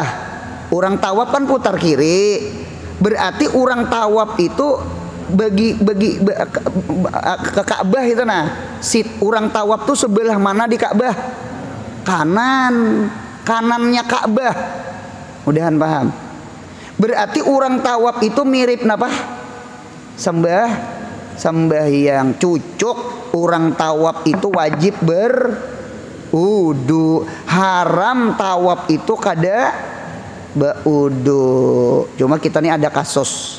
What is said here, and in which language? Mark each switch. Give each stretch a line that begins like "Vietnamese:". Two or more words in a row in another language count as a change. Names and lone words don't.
Banjar: Orang tawaf kan putar kiri. Berarti orang tawaf itu bagi ke Ka'bah itu nah. Si orang tawaf tuh sebelah mana di Ka'bah? Kanannya Ka'bah. Mudahan paham. Berarti orang tawaf itu mirip napa? Sembahyang. Cucuk orang tawaf itu wajib berudu. Haram tawaf itu kada berudu. Cuma kita nih ada kasus.